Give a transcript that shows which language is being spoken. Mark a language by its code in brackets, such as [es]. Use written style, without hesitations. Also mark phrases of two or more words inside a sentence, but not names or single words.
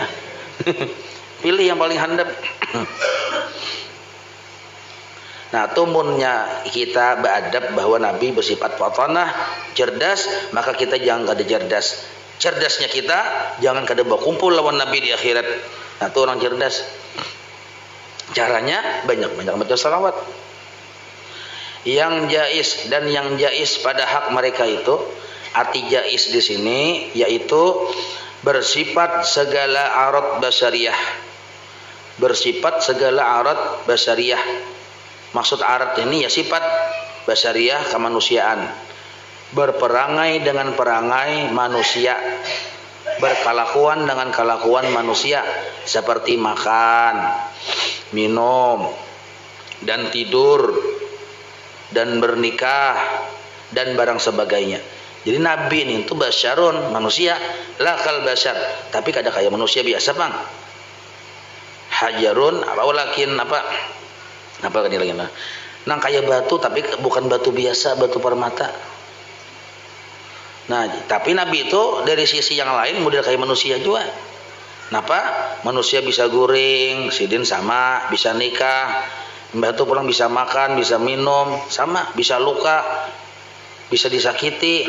[bjn] Pilih yang paling handap. Nah, tumunnya kita beradab bahwa Nabi bersifat fatanah, cerdas, maka kita jangan kada cerdas. Cerdasnya kita jangan kada berkumpul lawan Nabi di akhirat. [id] Nah, itu orang cerdas. Caranya banyak-banyak baca salawat. Yang jais dan yang jais pada hak mereka itu, arti jais di sini yaitu bersifat segala arat basyariah. Bersifat segala arat basyariah. Maksud arat ini ya sifat basyariah kemanusiaan. Berperangai dengan perangai manusia, berkelakuan dengan kelakuan manusia, seperti makan, minum, dan tidur, dan bernikah, dan barang sebagainya. Jadi Nabi ini itu basyarun, manusia, [ar] لا كالبشر, [bjn] tapi kada kayak manusia biasa bang. Hajarun apa kan lagi nang kayak batu tapi bukan batu biasa, batu permata. [id] Nah, tapi Nabi itu dari sisi yang lain model kayak manusia juga. Kenapa? [bjn] Manusia bisa guring, sidin sama, bisa nikah, batu pulang bisa makan, bisa minum, sama, bisa luka, bisa disakiti.